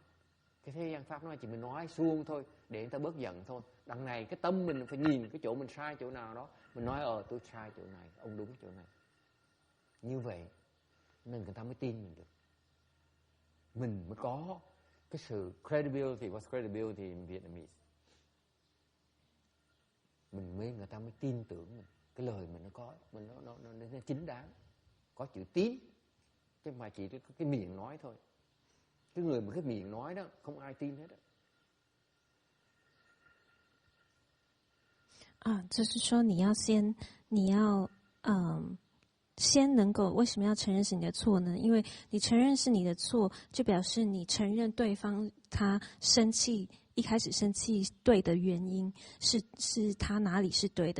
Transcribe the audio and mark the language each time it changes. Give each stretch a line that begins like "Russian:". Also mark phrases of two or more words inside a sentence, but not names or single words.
Vietnamese: Cái thế gian pháp nói chỉ mình nói suông thôi để người ta bớt giận thôi. Đằng này cái tâm mình phải nhìn cái chỗ mình sai chỗ nào đó, mình nói tôi sai chỗ này, ông đúng chỗ này. Như vậy nên người ta mới tin mình được. Mình mới có cái sự credibility.
English: What's credibility in Vietnamese?
Vietnamese: Người ta mới tin tưởng mình. Cái lời mình nó có, nó chính đáng, có chữ tín, chứ mà chỉ cái miệng nói thôi. Cái người mà cái miệng nói đó không ai tin hết đó.
Chinese: 就是说先能够，为什么要承认是你的错呢？因为你承认是你的错，就表示你承认对方他生气，一开始生气对的原因是他哪里是对的。